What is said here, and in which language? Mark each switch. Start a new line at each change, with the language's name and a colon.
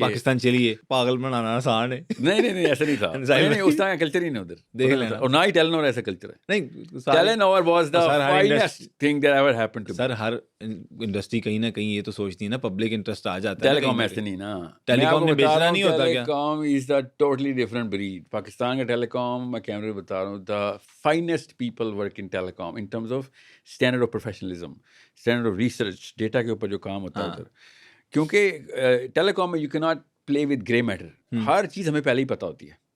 Urdu: پاکستان چلیے, پاگل بنانا آسان ہے. نہیں ایسا نہیں تھا, اس طرح کا کلچر ہی نہیں ادھر, دیکھ لینا. اور نہ ہی ٹیلی نور ایسا کلچر ہے. نہیں,
English: Telenor was the finest thing that ever happened to.
Urdu: Sir Hare industry کہیں نہ کہیں یہ تو سوچتی ہے نا, پبلک انٹرسٹ آ جاتا ہے. ٹیلی کام ایسے نہیں نا, ٹیلی کام میں بیچنا نہیں ہوتا.
English: Telecom is the totally different breed.
Urdu: پاکستان کا ٹیلی کام میں کیمرے بتا رہا ہوں,
English: the finest people work in telecom in terms of standard of professionalism, standard of research,
Urdu: data کے اوپر جو کام ہوتا ہے ادھر. کیونکہ ٹیلی کام میں
English: You can not play with grey matter.
Urdu: ہر چیز ہمیں پہلے ہی پتہ ہوتی ہے.